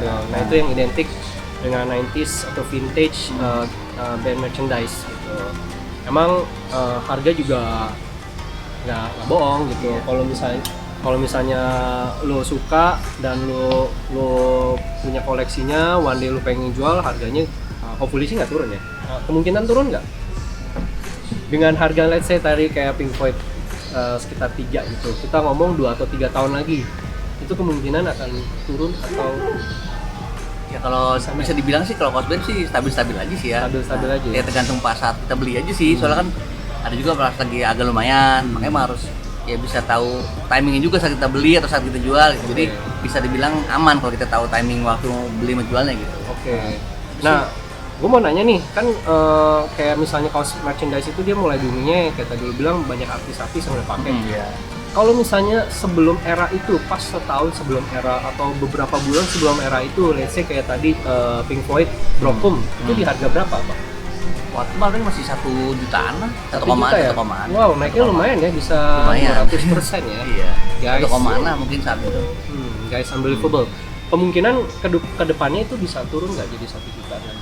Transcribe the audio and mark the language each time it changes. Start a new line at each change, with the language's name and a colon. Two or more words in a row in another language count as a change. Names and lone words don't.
Indonesian: Nah itu yang identik dengan 90s atau
English: vintage band merchandise
Indonesian: gitu. Emang harga juga nggak bohong gitu. Kalau misalnya lo suka dan lo punya koleksinya,
English: one day
Indonesian: lo pengen jual, harganya hopefully sih nggak turun ya. Kemungkinan turun nggak? Dengan harga
English: let's say
Indonesian: tadi kayak Pink Floyd sekitar 3 gitu, kita ngomong 2 atau 3 tahun lagi, itu kemungkinan akan turun atau Ya kalau bisa dibilang sih kalau kaos band sih stabil-stabil aja sih ya. stabil aja Ya tergantung pas saat kita beli aja sih. Soalnya kan ada juga pas lagi agak lumayan, makanya emang harus ya bisa tahu timingnya juga saat kita beli atau saat kita jual gitu. Jadi bisa dibilang aman kalau kita tahu timing waktu beli sama jualnya gitu. Oke. Nah, gue mau nanya nih, kan kayak misalnya kaos merchandise itu dia mulai dunia kayak tadi lu bilang banyak artis-artis yang udah pakai. Iya. Kalau misalnya sebelum era itu, pas setahun sebelum era atau beberapa bulan sebelum era itu,
English: let's say
Indonesian: kayak tadi Pink Floyd, Brokum, itu di harga berapa, Pak? Waktu kemarin masih 1 jutaan lah, 1 1 juta ya? 1 komaan. Wow, naiknya lumayan ya, bisa Lumayan. 200% ya. Iya. Guys. 1 komaan lah mungkin saat itu.
English: Guys, unbelievable.
Indonesian: Kemungkinan ke depannya itu bisa turun nggak jadi 1 juta lagi?